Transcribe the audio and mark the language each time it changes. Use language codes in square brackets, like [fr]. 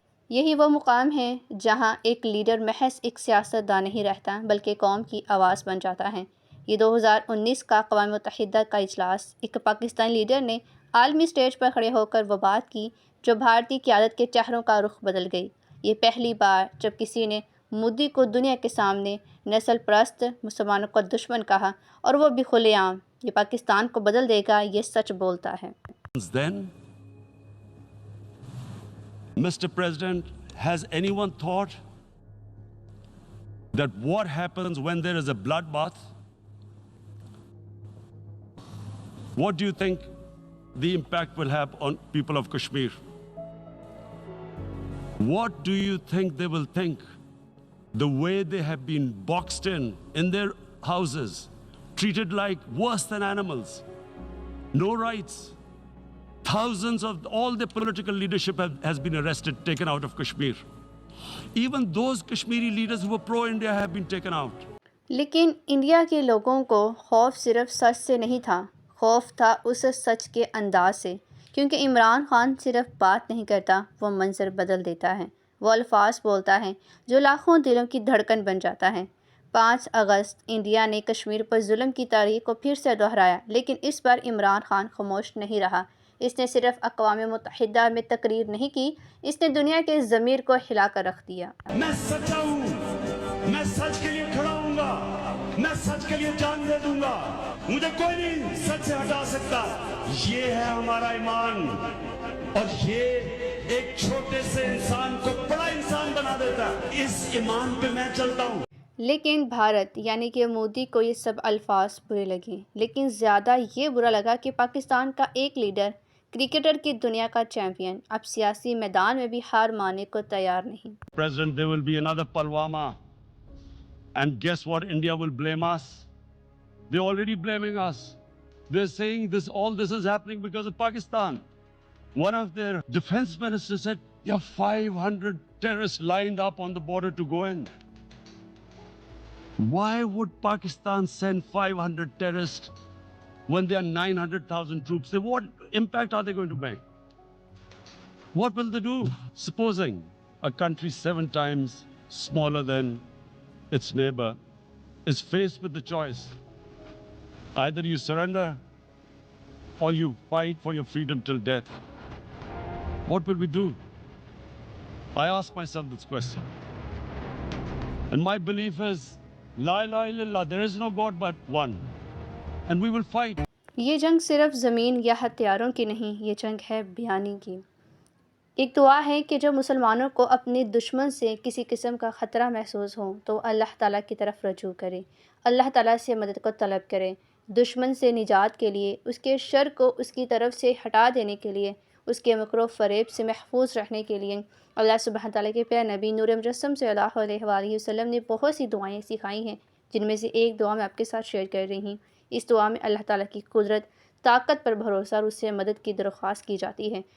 [ur] یہی وہ مقام ہے جہاں ایک لیڈر محض ایک سیاستدان نہیں رہتا بلکہ قوم کی آواز بن جاتا ہے۔ یہ 2019 کا اقوام متحدہ کا اجلاس، ایک پاکستانی لیڈر نے عالمی سٹیج پر کھڑے ہو کر وہ بات کی جو بھارتی قیادت کے چہروں کا رخ بدل گئی۔ یہ پہلی بار جب کسی نے مودی کو دنیا کے سامنے نسل پرست، مسلمانوں کو دشمن کہا، اور وہ بھی کھلے عام۔ یہ پاکستان کو بدل دے گا، یہ سچ بولتا ہے۔ [en] Then, Mr. President, has anyone thought that what happens when there is a bloodbath? What do you think the impact will have on people of Kashmir? What do you think they will think? The way they have been boxed in their houses, treated like worse than animals, no rights. Thousands of all the political leadership has been arrested, taken out of Kashmir. Even those Kashmiri leaders who were pro-India have been taken out. [ur] لیکن India کے لوگوں کو خوف صرف سچ سے نہیں تھا، خوف تھا اس سچ کے انداز سے، کیونکہ عمران خان صرف بات نہیں کرتا، وہ منظر بدل دیتا ہے، وہ الفاظ بولتا ہے جو لاکھوں دلوں کی دھڑکن بن جاتا ہے۔ 5 اگست انڈیا نے کشمیر پر ظلم کی تاریخ کو پھر سے دہرایا، لیکن اس بار عمران خان خاموش نہیں رہا۔ اس نے صرف اقوام متحدہ میں تقریر نہیں کی، اس نے دنیا کے ضمیر کو ہلا کر رکھ دیا۔ میں سچا ہوں، میں سچ کے لیے کھڑا ہوں گا، میں سچ کے لیے جان دے دوں گا، مجھے کوئی نہیں سچ سے ہٹا سکتا۔ یہ ہے ہمارا ایمان، اور یہ ایک چھوٹے سے انسان کو بڑا انسان بنا دیتا ہے۔ اس ایمان پہ میں چلتا ہوں۔ لیکن بھارت یعنی کہ مودی کو یہ سب الفاظ برے لگے، لیکن زیادہ یہ برا لگا کہ پاکستان کا ایک لیڈر، کرکٹر کی دنیا کا چیمپئن، اب سیاسی میدان میں بھی ہار ماننے کو تیار نہیں۔ [en] President, there will be another Pulwama. And guess what? India will blame us. They're already blaming us. They're saying all this is happening because of Pakistan. One of their defense ministers said, there are 500 terrorists lined up on the border to go in. Why would Pakistan send 500 terrorists when there are 900,000 troops? What impact are they going to make? What will they do? Supposing a country 7 times smaller than its neighbor is faced with the choice. Either you surrender or you fight for your freedom till death. What will we do? I ask myself this question. And my belief is, [ar] La ilaha illallah, [en] there is no God but one. And we will fight. [ur] یہ جنگ صرف زمین یا ہتھیاروں کی نہیں، یہ جنگ ہے بیانی کی۔ ایک دعا ہے کہ جب مسلمانوں کو اپنے دشمن سے کسی قسم کا خطرہ محسوس ہو تو اللہ تعالیٰ کی طرف رجوع کرے، اللہ تعالیٰ سے مدد کو طلب کرے، دشمن سے نجات کے لیے، اس کے شر کو اس کی طرف سے ہٹا دینے کے لیے، اس کے مکر و فریب سے محفوظ رہنے کے لیے۔ اللہ سبحانہ تعالیٰ کے پیارے نبی نور مجسم صلی اللہ علیہ وآلہ وسلم نے بہت سی دعائیں سکھائی ہیں، جن میں سے ایک دعا میں آپ کے ساتھ شیئر کر رہی ہوں۔ اس دعا میں اللہ تعالیٰ کی قدرت، طاقت پر بھروسہ اور اس سے مدد کی درخواست کی جاتی ہے۔